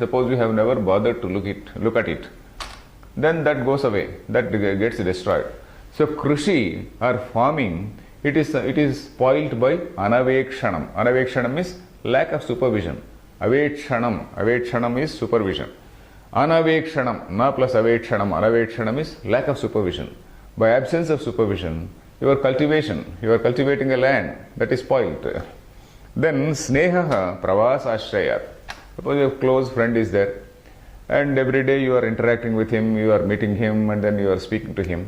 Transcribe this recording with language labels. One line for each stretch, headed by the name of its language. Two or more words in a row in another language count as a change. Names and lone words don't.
English: Suppose you have never bothered to look at it. Then that goes away, that gets destroyed. So Krushi or farming, it is spoiled by Anavekshanam. Anavekshanam is lack of supervision. Avekshanam is supervision.
Sanskrit: Anavekshanam, na plus avekshanam.
English: Anavekshanam is lack of supervision. By absence of supervision, you are cultivating a land, that is spoiled.
Sanskrit: Then Snehaha Pravasashrayat.
English: Suppose your close friend is there, and every day you are interacting with him, you are meeting him, and then you are speaking to him.